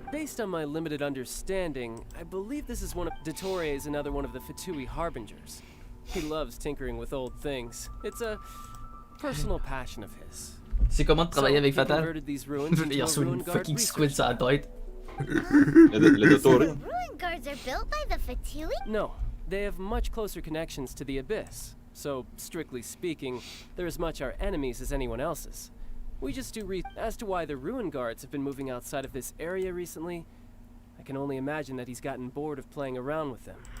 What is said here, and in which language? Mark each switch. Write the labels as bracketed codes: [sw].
[en] Based on my limited understanding, I believe this is one of... Dottore is another one of the Fatui Harbingers. He loves tinkering with old things. It's a personal passion of his. [fr] C'est comment de travailler avec Fatal? Il reçoit une fucking [en] squid [fr] sur la tête. Le Dottore. [en] The ruin guards are built by the Fatui? No, they have much closer connections to the Abyss. So, strictly speaking, they're as much our enemies as anyone else's. We just do As to why the ruin guards have been moving outside of this area recently, I can only imagine that he's gotten bored of playing around with them.